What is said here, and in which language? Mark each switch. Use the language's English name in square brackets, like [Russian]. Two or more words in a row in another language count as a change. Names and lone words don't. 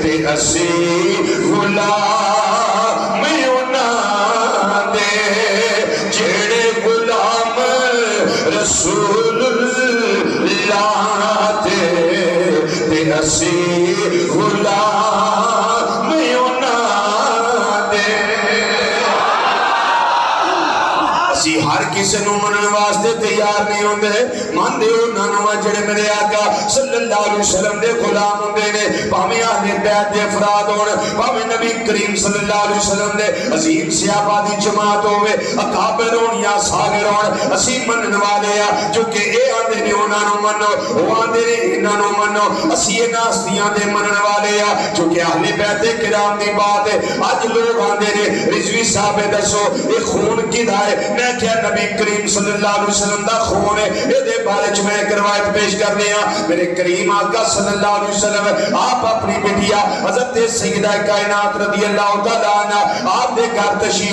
[Punjabi] اسی غلام انہاں دے جڑے غلام رسول اللہ دے تے اسی غلام انہاں دے اسی ہر کسی نو منن واسطے تیار نہیں ہوندے ماندے انہاں نو جڑے میرے آقا [Arabic] صلی اللہ علیہ وسلم [Punjabi] دے غلام ہوندے نے بھاویں اہل بیت دے افراد ہون بھاویں نبی کریم [Arabic] صلی اللہ علیہ وسلم [Punjabi] دے عظیم صحابہ دی جماعت ہوے اکابر ہون یا صاغر ہون اسی منن والے آ جو کہ اے آندے نے انہاں نو منو او آندے نے انہاں نو منو اسی انہاں ہستیاں دے منن والے آ جو کہ اہل بیت کرام دی بات ہے اج لوگ آندے نے رضوی صاحب دسو اے خون کدا ہے میں کیا نبی کریم [Arabic] صلی اللہ علیہ وسلم [Punjabi] دا خون ہے اے دے بارے چ میں ایک روایت پیش کرنے ہاں میرے کریم آقا [Arabic] صلی اللہ علیہ وسلم [Punjabi] آپ اپنی بیٹیا حضرت سیدہ کائنات [Arabic] رضی اللہ تعالیٰ عنہ [Punjabi] آپ دے گھر تشریف